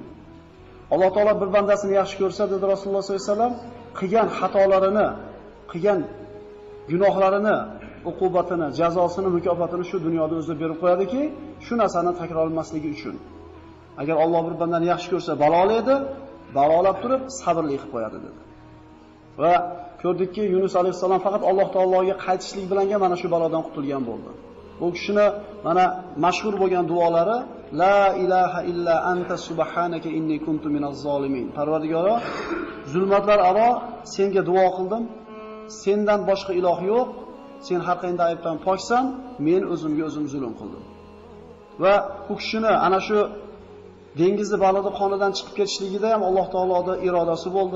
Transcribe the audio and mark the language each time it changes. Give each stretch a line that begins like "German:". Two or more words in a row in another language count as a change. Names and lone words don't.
Uzbek: Alloh taolo bir bandasini yaxshi ko'rsa, dedi Rasululloh
Arabic: صلى الله عليه وسلم,
Uzbek: qilgan xatolarini, qilgan gunohlarini, uqubatini, jazosini, mukofotini shu dunyoda o'zi berib qo'yadiki, shu narsani takrorlanmasligi uchun. Agar Alloh bir bandani yaxshi ko'rsa, balolaydi, balolab turib sabrli qilib qo'yadi dedi. Va ko'rdikki, Yunus alayhissalom faqat Alloh taologa qaytishlik bilan mana shu balodan qutulgan bo'ldi. Bu kishini mana mashhur bo'lgan duolari
Arabic: لا إله إلا أنت سبحانك إني كنت من الظالمين.
Uzbek: Parvardigoro, zulmatlar aro senga duo qildim. Sendan boshqa iloh yo'q. Sen har qanday aybdan poksan, men o'zimga o'zim zulm qildim. Va bu kishini ana shu dengizni balodi qonidan chiqib ketishligida ham Alloh taoloning irodasi bo'ldi.